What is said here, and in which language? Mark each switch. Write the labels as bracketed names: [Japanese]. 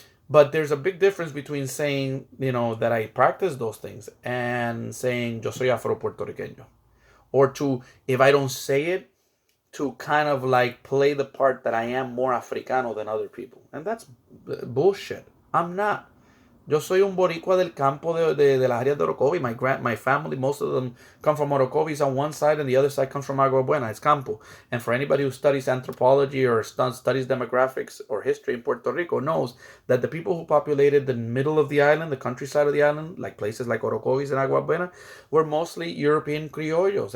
[English] But there's a big difference between saying, that I practice those things and saying [Spanish] yo soy afro-puertorriqueño. [English] Or to, if I don't say it, to kind of like play the part that I am more Africano than other people. And that's bullshit. I'm not. [Spanish] Yo soy un boricua del campo de las áreas de Orocovi. [English] My family, most of them come from Orocovis on one side, and the other side comes from Agua Buena. It's campo. And for anybody who studies anthropology or studies demographics or history in Puerto Rico knows that the people who populated the middle of the island, the countryside of the island, like places like Orocovis and Agua Buena, were mostly European criollos.